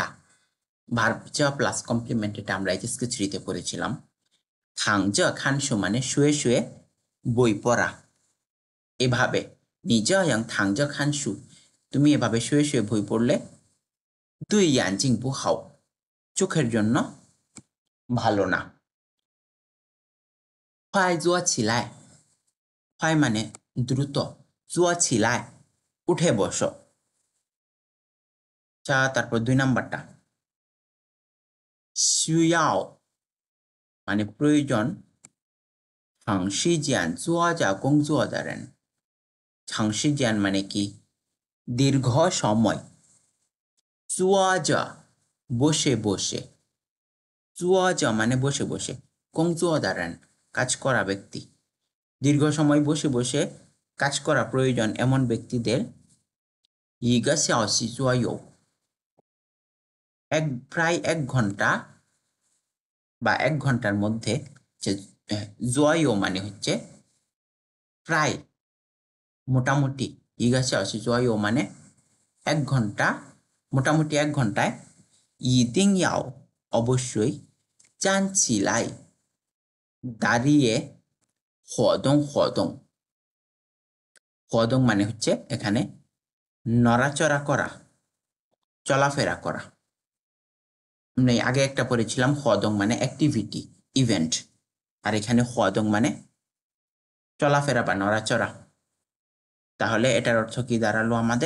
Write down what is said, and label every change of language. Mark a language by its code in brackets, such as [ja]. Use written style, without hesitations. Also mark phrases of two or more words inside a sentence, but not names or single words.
[bn] ভার্ব জ [en] plus complement, [bn] এটা আমরা এইচএসকে 3-তে পড়েছিলাম। [zh] 躺着看书 [bn] মানে শুয়ে শুয়ে বই পড়া। এভাবে [zh] 你这样躺着看书, [bn] তুমি এভাবে শুয়ে শুয়ে বই পড়লে [zh] 对眼睛不好, [bn] চোখের জন্য ভালো না। 快坐起来，快 মানে দ্রুত, [zh] 坐起来 [bn] উঠে বসো। আচ্ছা তারপর 2 নাম্বারটা 需要 মানে প্রয়োজন, [zh] 长时间坐着工作的人। 长时间 [bn] মানে কি? দীর্ঘ সময়। 坐着 বসে বসে, 坐着 মানে বসে বসে, [zh] 工作的人 [bn] কাজ করা ব্যক্তি। দীর্ঘ সময় বসে বসে কাজ করা প্রয়োজন এমন ব্যক্তিদের [zh] 1个小时左右, [bn] প্রায় 1 ঘন্টা বা 1 ঘন্টার মধ্যে। যে জয়ও মানে হচ্ছে প্রায়, মোটামুটি। [zh] 1个小时 [bn] জয়ও মানে 1 ঘন্টা, মোটামুটি 1 ঘন্টায়। [zh] 一定要 [bn] অবশ্যই, [zh] 站起来 [bn] দাঁড়িয়ে, [zh] 活动 活动 [bn] মানে হচ্ছে এখানে নড়াচড়া করা, চলাফেরা করা। আগে একটা পড়েছিলাম হদং মানে [en] activity, event, [bn] আর এখানে হদং মানে চলাফেরা বা নড়াচড়া। তাহলে এটার অর্থ কি দাঁড়ালো আমাদের?